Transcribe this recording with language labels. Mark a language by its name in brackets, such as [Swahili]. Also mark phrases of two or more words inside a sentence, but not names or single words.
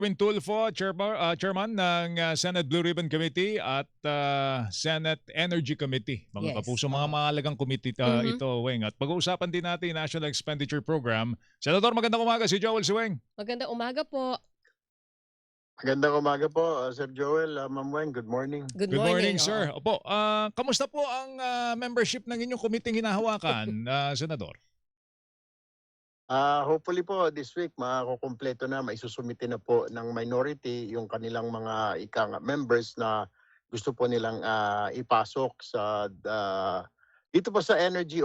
[Filipino] Erwin Tulfo, Chairman ng Senate Blue Ribbon Committee at Senate Energy Committee. Mga Yes, kapuso, mga oo. mahalagang committee Mhm. ito, Weng. At pag-uusapan din natin National Expenditure Program. Senador, magandang umaga, si Joel Suweng. Magandang umaga po. Magandang umaga po, Sir Joel, Ma'am Weng, [English] good morning. Good Good morning, morning, [Filipino] oo. sir. Opo, kamusta po ang membership ng inyong committee hinahawakan, Senador? Hopefully po [English] this week [Filipino] makukumpleto na, maisusumite na po ng minority yung kanilang mga members na gusto po nilang ipasok sa dito po sa energy.